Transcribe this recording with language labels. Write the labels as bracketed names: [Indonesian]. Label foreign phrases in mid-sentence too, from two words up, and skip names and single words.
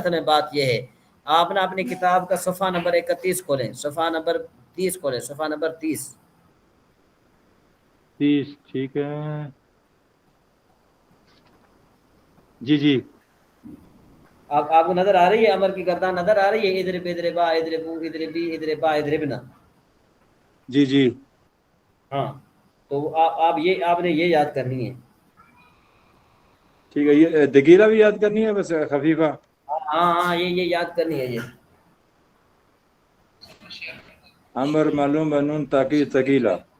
[Urdu] اصل میں بات یہ ہے، آپ نے اپنی کتاب کا صفحہ نمبر 31 کھولیں، صفحہ نمبر 30 کھولیں، صفحہ نمبر 30. ٹھیک ہے جی. آپ کو نظر آ رہی ہے امر کی گردان نظر آ رہی ہے؟ [Arabic] اضرب اضربا اضربو اضربی اضربا اضربنا. [Urdu] جی ہاں تو آپ نے یہ یاد کرنی ہے. ٹھیک ہے. یہ دگیرہ بھی یاد کرنی ہے بس خفیفہ. ہاں یہ یاد کرنی ہے. یہ امر معلوم بنون تاکہ تکیلا.